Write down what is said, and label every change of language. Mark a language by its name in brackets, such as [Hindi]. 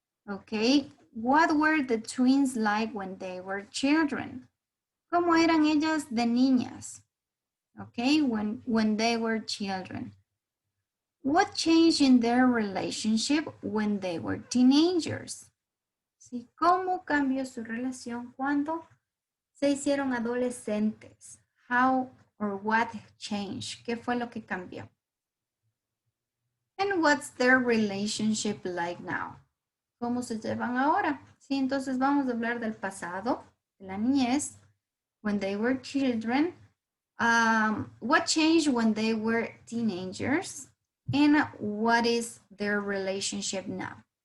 [English] Okay, what were the twins like when they were children? [Spanish] ¿Cómo eran ellas de niñas? [English] Okay, when they were children. What changed in their relationship when they were teenagers? [Spanish] ¿Sí? ¿Cómo cambió su relación cuando se hicieron adolescentes? [English] How or what changed? [Spanish] ¿Qué fue lo que cambió? [English] And what's their relationship like now? [Spanish] ¿Cómo se llevan ahora? Sí, entonces vamos a hablar del pasado, de la niñez, [English] when they were children. What changed when they were teenagers, and what is their relationship now?